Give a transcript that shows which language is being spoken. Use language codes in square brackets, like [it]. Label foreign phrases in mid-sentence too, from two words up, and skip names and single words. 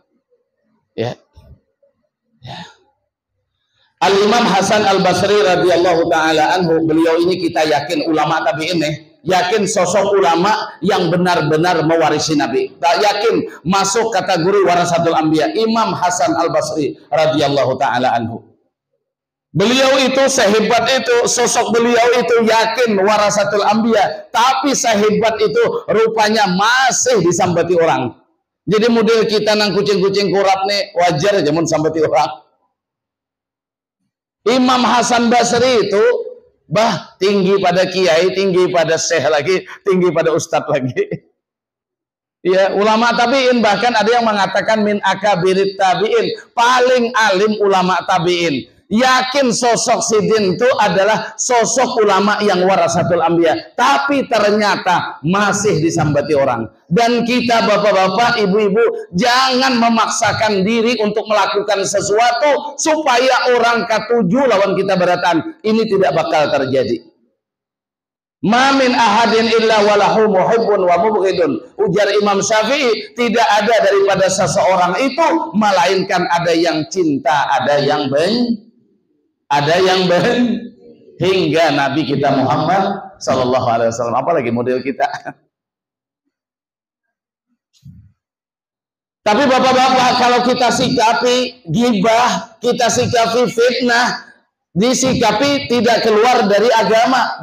[id] Ya. Ya. Al-Imam Hasan Al-Basri [ar] radhiyallahu taala anhu, [id] beliau ini kita yakin ulama tabi'in nih, yakin sosok ulama yang benar-benar mewarisi Nabi. Tak yakin masuk kategori [ar] warasatul anbiya. [id] Imam Hasan Al-Basri [ar] radhiyallahu taala anhu. [id] Beliau itu sehebat itu, sosok beliau itu yakin [ar] warasatul anbiya, [id] tapi sehebat itu rupanya masih disambati orang. [bjn] Jadi model kita nang kucing-kucing kurap nih wajar aja mun sambati orang. [id] Imam Hasan Basri itu tinggi pada kiai, tinggi pada syekh lagi, tinggi pada ustadz lagi. Ya, ulama tabi'in, bahkan ada yang mengatakan [ar] min akabirit tabi'in, [id] paling alim ulama tabi'in. Yakin sosok Sidin itu adalah sosok ulama yang [ar] warasatul anbiya, [id] tapi ternyata masih disambati orang. Dan kita bapak-bapak, ibu-ibu, jangan memaksakan diri untuk melakukan sesuatu supaya orang ketujuh lawan kita beratan. Ini tidak bakal terjadi. [ar] Ma min ahadin illa walahu muhibbun wa mubghidun. [id] Ujar Imam Syafi'i, tidak ada daripada seseorang itu melainkan ada yang cinta, ada yang hingga Nabi kita Muhammad [ar] sallallahu alaihi wasallam. [id] Apalagi model kita. Tapi bapak-bapak, kalau kita sikapi ghibah, kita sikapi fitnah, disikapi tidak keluar dari agama.